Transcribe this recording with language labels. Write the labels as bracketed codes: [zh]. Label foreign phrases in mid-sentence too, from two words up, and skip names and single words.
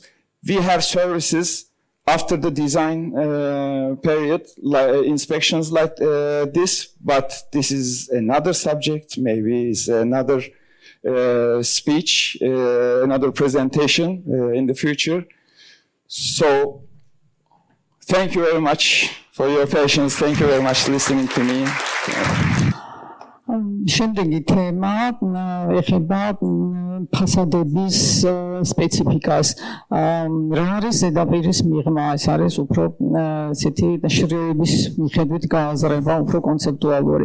[en] We have services after the design period, inspections like this, but this is another subject, maybe it's another speech, another presentation in the future. So, thank you very much for your patience. Thank you very much for listening to me. [ka] შემდეგი თემა ეხება ფასადების სპეციფიკას. რა არის ზედაპირის მიღმა? ეს არის უფრო ესეთი შრეების მიხედვით გააზრება, უფრო კონცეპტუალური.